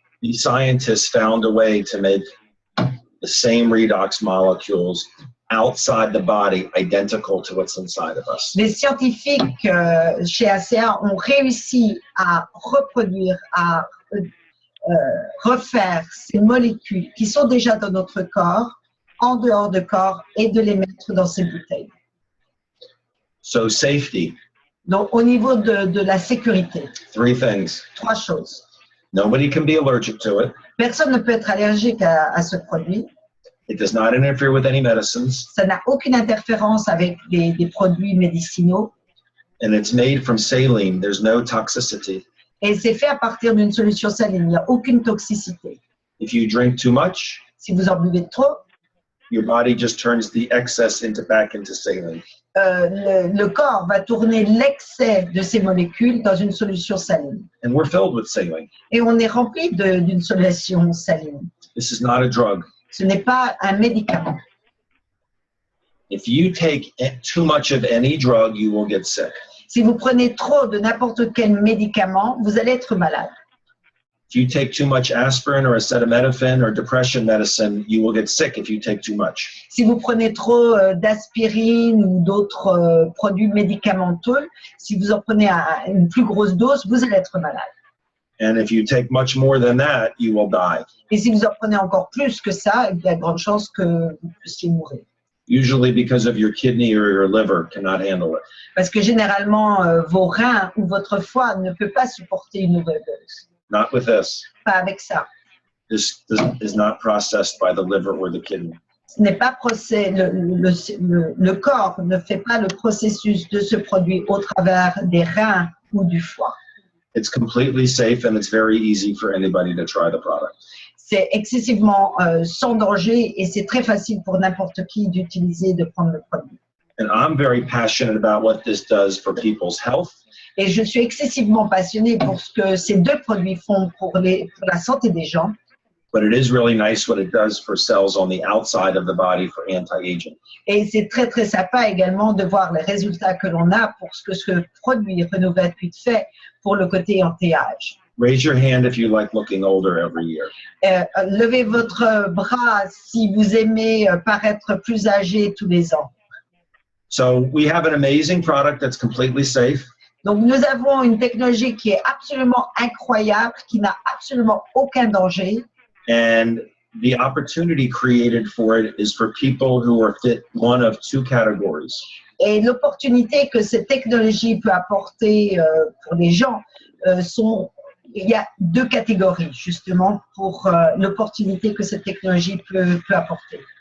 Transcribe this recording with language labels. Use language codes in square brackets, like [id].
[en] These scientists found a way to make the same redox molecules outside the body identical to what's inside of us. [fr] Les scientifiques chez Asea ont réussi à reproduire, à refaire ces molécules qui sont déjà dans notre corps, en dehors de corps, et de les mettre dans ces bouteilles. [en] So safety, [fr] Donc, au niveau de la sécurité, [en] 3 things. [fr] 3 choses. [en] Nobody can be allergic to it. [fr] Personne ne peut être allergique à ce produit. [en] It does not interfere with any medicines. [fr] Ça n'a aucune interférence avec des produits médicinaux. [en] And it's made from saline. There's no toxicity. [fr] Et c'est fait à partir d'une solution saline. Il n'y a aucune toxicité. [en] If you drink too much, [fr] Si vous en buvez trop, [en] your body just turns the excess back into saline. [fr] le corps va tourner l'excès de ces molécules dans une solution saline. [en] And we're filled with saline. [fr] Et on est rempli d'une solution saline. [en] This is not a drug. [fr] Ce n'est pas un médicament. [en] If you take too much of any drug, you will get sick. [fr] Si vous prenez trop de n'importe quel médicament, vous allez être malade. [en] If you take too much aspirin or acetaminophen or depression medicine, you will get sick if you take too much. [fr] Si vous prenez trop d'aspirine ou d'autres produits médicamenteux, si vous en prenez une plus grosse dose, vous allez être malade. [en] And if you take much more than that, you will die. [fr] Et si vous en prenez encore plus que ça, il y a de grandes chances que vous puissiez mourir. [en] Usually because of your kidney or your liver cannot handle it. [fr] Parce que généralement, vos reins ou votre foie ne peut pas supporter une overdose. [en] Not with this. [fr] Pas avec ça. [en] This is not processed by the liver or the kidney. [fr] Ce n'est pas le corps ne fait pas le processus de ce produit au travers des reins ou du foie. [en] It's completely safe and it's very easy for anybody to try the product. [fr] C'est excessivement sans danger et c'est très facile pour n'importe qui d'utiliser, de prendre le produit. [en] And I'm very passionate about what this does for people's health. [fr] Et je suis excessivement passionnée pour ce que ces deux produits font pour la santé des gens. [en] But it is really nice what it does for cells on the outside of the body for anti-aging. [fr] Et c'est très très sympa également de voir les résultats que l'on a pour ce que ce produit Renovate fait pour le côté anti-âge. [en] Raise your hand if you like looking older every year. [fr] Levez votre bras si vous aimez paraître plus âgé tous les ans. [en] So we have an amazing product that's completely safe. [fr] Donc nous avons une technologie qui est absolument incroyable, qui n'a absolument aucun danger. [en] And the opportunity created for it is for people who are fit one of two categories. [fr] Et l'opportunité que cette technologie peut apporter pour les gens il y a deux catégories justement pour l'opportunité que cette technologie peut apporter.